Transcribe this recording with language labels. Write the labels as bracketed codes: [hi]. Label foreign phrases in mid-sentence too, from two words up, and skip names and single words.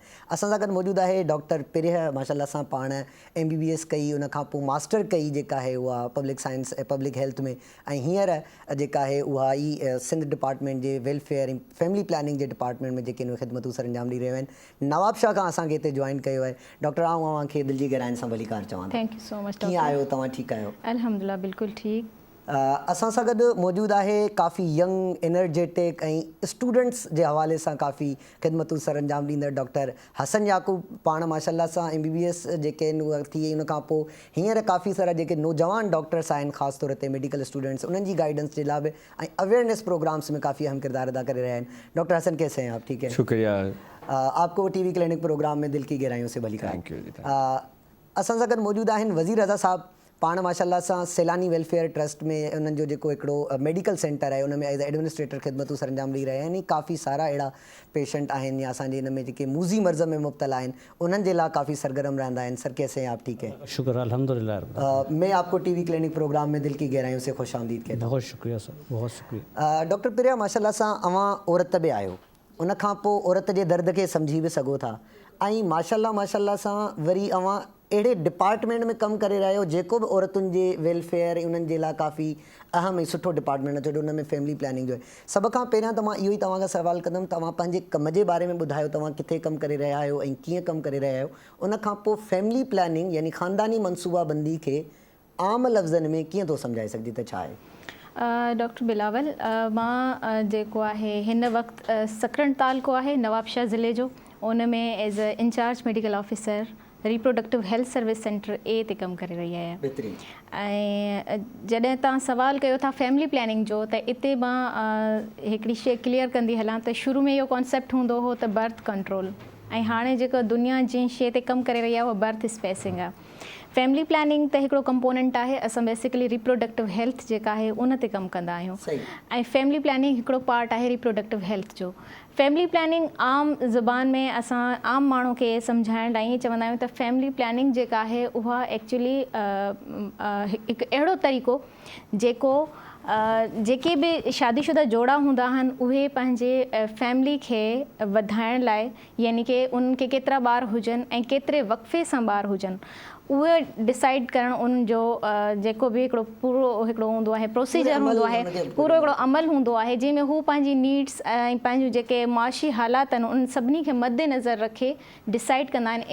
[sd] असां सां गॾु मौजूदु आहे डॉक्टर पिरह, माशाल्लाह सां पाण MBBS कई, उनखां पोइ मास्टर कई जेका आहे उहा [en] public science [sd] ऐं [en] public health [sd] में, ऐं हींअर जेका आहे उहा ई सिंध डिपार्टमेंट जे वेलफेयर ऐं [en] family planning [sd] जे डिपार्टमेंट में जेके ख़िदमतूं सर अंजाम ॾेई रहिया आहिनि। नवाबशाह खां असांखे हिते जॉइन कयो आहे। डॉक्टर आउं अव्हांखे दिलि जी गहराइनि सां भलीकार चवां। [en] Thank you so much. [sd] कीअं आहियो तव्हां? ठीकु आहियो? अल्हम्दुलिल्लाह बिल्कुलु ठीकु। असां सां गॾु मौजूदु आहे काफ़ी [en] young, energetic [sd] ऐं स्टूडेंट्स जे हवाले सां काफ़ी ख़िदमतूं सर अंजाम ॾींदड़ डॉक्टर हसन याक़ूब। पाण माशाल्लाह सां MBBS जेके आहिनि उहा थी वई, उनखां पोइ हींअर काफ़ी सारा जेके नौजवान डॉक्टर्स आहिनि ख़ासि तौर ते [en] medical students, [sd] उन्हनि जी गाइडेंस जे लाइ बि ऐं [en] awareness programs [sd] में काफ़ी अहम किरदार अदा करे [ur] رہے ہیں. ڈاکٹر حسن کیسے ہیں آپ؟ ٹھیک ہے, शुक्रिया। آپ کو ٹی وی کلینک پروگرام میں دل کی گہرائیوں سے بھلی [en] Thank you जी। [sd] असां सां गॾु मौजूदु आहिनि वज़ीर रज़ा साहब। पाण माशाल्लाह सां सैलानी वेलफेयर ट्रस्ट में उन्हनि जो जेको हिकिड़ो [en] medical center [sd] आहे उन में [en] as administrator [sd] ख़िदमतूं सर अंजाम ॾेई रहिया आहिनि। काफ़ी सारा अहिड़ा पेशेंट आहिनि या असांजे हिन में जेके मूज़ी मर्ज़ में मुब्तला आहिनि उन्हनि जे लाइ काफ़ी सरगर्म रहंदा आहिनि। [ur] سر کیسے ہیں آپ؟ ٹھیک ہے, شکر الحمدللہ. میں آپ کو ٹی وی کلینک پروگرام میں دل کی گہرائیوں سے خوش آمدید کہتا ہوں. بہت شکریہ سر، بہت شکریہ. [sd] डॉक्टर पिरिया, माशाल्लाह सां अवां औरत बि आहियो, उनखां पोइ औरत जे दर्द खे सम्झी बि सघो था, ऐं माशाल्लाह सां वरी अवां अहिड़े डिपार्टमेंट में कमु करे रहिया आहियो जेको बि औरतुनि जे वेलफेयर ऐं उन्हनि जे लाइ काफ़ी अहम ऐं सुठो डिपार्टमेंट आहे, छो जो उन में [en] family planning [sd] जो आहे। सभ खां पहिरियां त मां इहो ई तव्हां खां सवाल कंदुमि, तव्हां पंहिंजे कम जे बारे में ॿुधायो, तव्हां किथे कमु करे रहिया आहियो ऐं कीअं कमु करे रहिया आहियो। उनखां पोइ [en] family planning [sd] यानी ख़ानदानी मनसूबाबंदी खे आम लफ़्ज़नि में कीअं थो सम्झाए सघिजे त छा आहे? डॉक्टर बिलावल, मां जेको आहे हिन वक़्तु सकरन तालको आहे नवाबशाह ज़िले जो, उन में [en] as a incharge medical officer reproductive health service center A [sd] ते कमु करे रही आहियां। ऐं जॾहिं तव्हां सुवाल कयो था [en] family planning [sd] जो, त इते मां हिकिड़ी शइ क्लियर कंदी हलां त शुरू में इहो कॉन्सेप्ट हूंदो हो त [en] birth control, [sd] ऐं हाणे जेको दुनिया जंहिं शइ ते कमु करे रही आहे उहा [en] birth spacing [sd] आहे। [en] family planning [sd] त हिकिड़ो कंपोनेंट आहे, असां [en] basically reproductive health [sd] जेका आहे उन ते कमु कंदा आहियूं, ऐं [en] family planning [sd] हिकिड़ो पार्ट आहे [en] reproductive health [sd] जो। [en] family planning [sd] आम ज़ुबान में असां आम माण्हू खे सम्झाइण लाइ ईअं चवंदा आहियूं त [en] family planning [sd] जेका आहे उहा एक्चुअली हिकु अहिड़ो तरीक़ो जेको जेके बि शादीशुदा जोड़ा हूंदा आहिनि उहे पंहिंजे फैमिली खे वधाइण लाइ यानी कि उन्हनि खे केतिरा ॿार हुजनि ऐं केतिरे वक़फ़े सां ॿार हुजनि उहे डिसाइड करणु उन जो जेको बि हिकिड़ो पूरो हिकिड़ो हूंदो आहे प्रोसीजर हूंदो आहे, पूरो हिकिड़ो अमल हूंदो आहे जंहिंमें हू पंहिंजी नीड्स ऐं पंहिंजूं जेके मुआशी हालात आहिनि उन सभिनी खे मद्देनज़र रखे डिसाइड कंदा आहिनि।